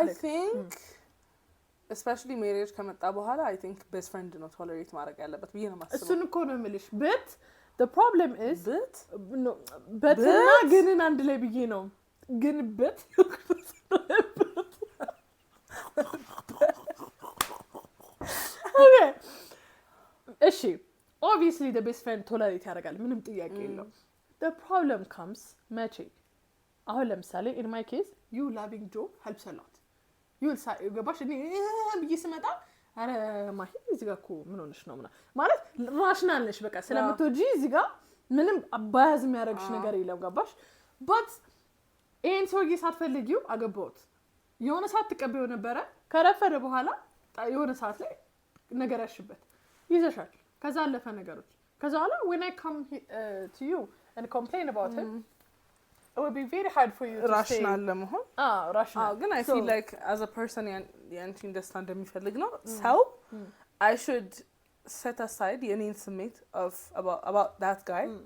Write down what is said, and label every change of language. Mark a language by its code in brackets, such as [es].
[am] I think especially marriage ከመጣ በኋላ I think best friend ነው tolerate ማድረግ ያለበት ብዬ ነው የማስበው እሱን እኮ ነው የምልሽ but the problem is but እና ግንን አንድ ላይ ብዬ ነው ግን but okay እሺ obviously the best friend tolerate ያደርጋል ምንም ጥያቄ የለውም the problem comes መቼ አሁን ለምሳሌ in my case you loving Joe helps a lot you will say ገባሽ እኔ ብዬ ስመጣ አረ ማሂ እዚህ ጋር እኮ ምን ሆነሽ ነው ማለት ራሽናል ነሽ በቃ ስለምትወጂ እዚህ ጋር ምንም አባያዝ የሚያደርግሽ ነገር የለም ገባሽ but ይሄን ሰውዬ ሳትፈልጊው አገባሁት የሆነ ሰዓት ተቀበዩ ነበረ ከረፈደ በኋላ የሆነ ሰዓት ላይ ነገር ያሽበት ይዘሻል ከዛ አለፈ ነገሮች ከዛ በኋላ when I come to you and complain about him it would be very hard for you to rational ለመሆን [en] rational ግን I feel like as a person ያንቺ understand እንደሚፈልግ ነው so I should set aside የኔን ስሜት of about that guy